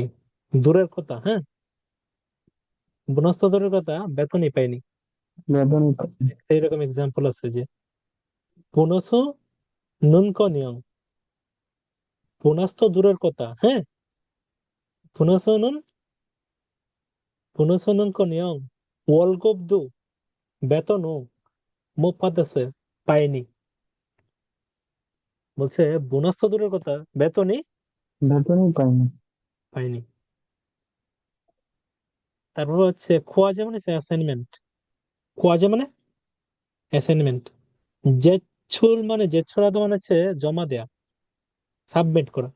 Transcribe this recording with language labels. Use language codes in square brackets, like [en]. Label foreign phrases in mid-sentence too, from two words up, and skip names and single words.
[bn] দূরের কথা, হ্যাঁ, বোনাস তো দূরের কথা, বেতনই পাইনি। বেতনই তো। এইরকম এক্সাম্পল আছে যে [ko] 보너스는 커녕, [bn] বোনাস তো দূরের কথা, হ্যাঁ, [ko] 보너스는, 보너스는 커녕 월급도, [bn] বেতনও [ko] 못 받았어요, [bn] পাইনি। বলছে বোনাস তো দূরের কথা, বেতনই বেতনই পাইনি। পাইনি। তারপর হচ্ছে খোয়াজে মানে অ্যাসাইনমেন্ট, খোয়াজে মানে অ্যাসাইনমেন্ট। জেছুল মানে জেছুরাদো মানে হচ্ছে জমা দেয়া, সাবমিট করা।